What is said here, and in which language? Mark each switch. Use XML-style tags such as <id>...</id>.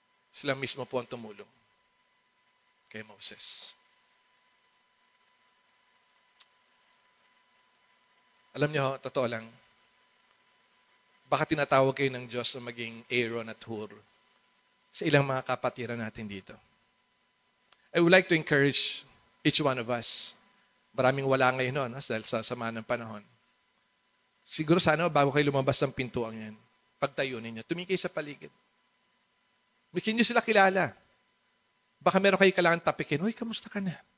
<tl>Sila mismo po ang tumulong kay Moses. Alam niyo, totoo lang, baka tinatawag kayo ng Diyos na maging Aaron at Hur sa ilang mga kapatiran natin dito.</tl> <en>I would like to encourage each one of us.</en> <tl>Maraming wala ngayon noon dahil sa sama ng panahon. Siguro sana bago kayo lumabas ng pintuan yan, pagtayo ninyo, tumingin kayo sa paligid. Bikin nyo sila kilala. Baka meron kayo kailangan tapikin, uy, kamusta ka na?</tl>